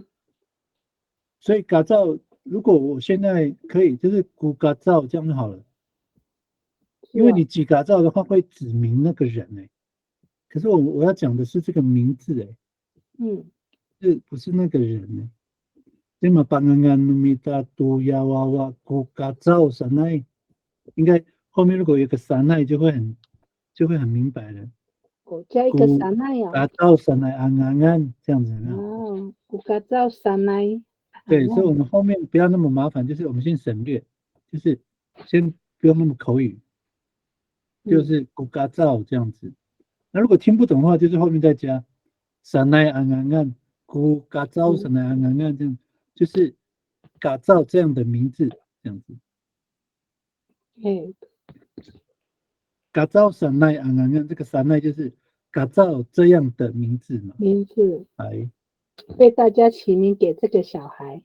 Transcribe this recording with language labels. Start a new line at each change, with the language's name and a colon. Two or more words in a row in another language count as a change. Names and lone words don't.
Chinese: 所以嘎造，如果我现在可以就是古嘎造这样就好了。因为你几嘎造的话会指明那个人可是我要讲的是这个名字不是那个人那么
Amis: pangangan numita tu yawawa gukazao sanai，
Chinese: 应该后面如果有个 sanai 就会很明白了。加一个萨奈啊。
Amis: gukazao sanai angangan 这样子哦 ，gukazao sanai。
Chinese: 对，所以我们后面不要那么麻烦，就是我们先省略，就是先不用那么口语，就是gukazao这样子。那如果听不懂的话，就是后面再加
Amis: sanai angangan gukazao sanai angangan
Chinese: 这样。就是嘎造这样的名字，这样子。嘎造山奈安这个山奈就是嘎造这样的名字嘛。名字。哎，被大家起名给这个小孩。